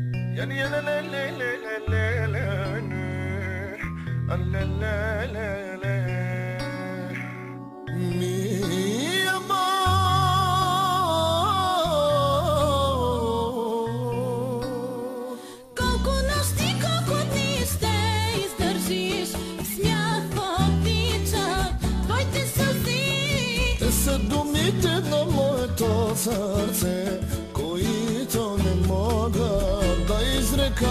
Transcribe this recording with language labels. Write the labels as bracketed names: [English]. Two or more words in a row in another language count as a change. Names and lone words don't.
[Spanish] Yani ya la la la la la la la la la la la. Mi amor, [Bulgarian] Колко нощи, колко дни ще издържиш, смях потичат твоите сълзи. те са думите на моето сърце, които не мога да изрека.